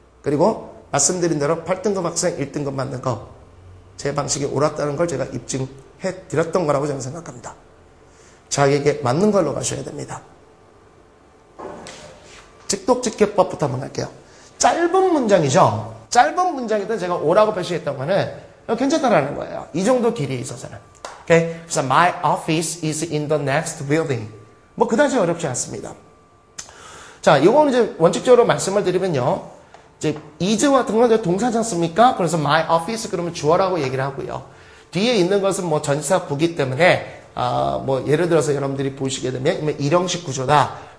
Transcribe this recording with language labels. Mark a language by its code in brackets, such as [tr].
[ko] 그리고 말씀드린 대로 8등급 학생 1등급 맞는 거, 제 방식이 옳았다는 걸 제가 입증해 드렸던 거라고 저는 생각합니다. 자기에게 맞는 걸로 가셔야 됩니다. 직독직해법부터 한번 할게요. 짧은 문장이죠. 짧은 문장이든 제가 오라고 표시했던 거는 괜찮다라는 거예요. 이 정도 길이에 있어서는. [en] Okay? 그래서 my office is in the next building. [ko] 뭐 그다지 어렵지 않습니다. 자, 이거는 이제 원칙적으로 말씀을 드리면요. 이제 is 같은 건 동사지 않습니까? 그래서 [en] my office [ko] 그러면 주어라고 얘기를 하고요. 뒤에 있는 것은 뭐 전치사 부기 때문에 뭐 예를 들어서 여러분들이 보시게 되면 일형식 구조다.